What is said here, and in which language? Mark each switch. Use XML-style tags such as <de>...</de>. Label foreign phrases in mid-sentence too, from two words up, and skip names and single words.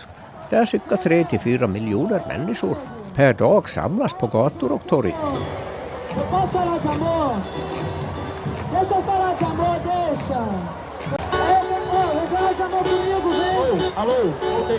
<sv>Där cirka 3-4 miljoner människor per dag samlas på gator och torg.</sv> <pt>Posso falar de amor? Deixa eu falar de amor, deixa. Vem falar de amor comigo, vem. Alô, voltei.</pt>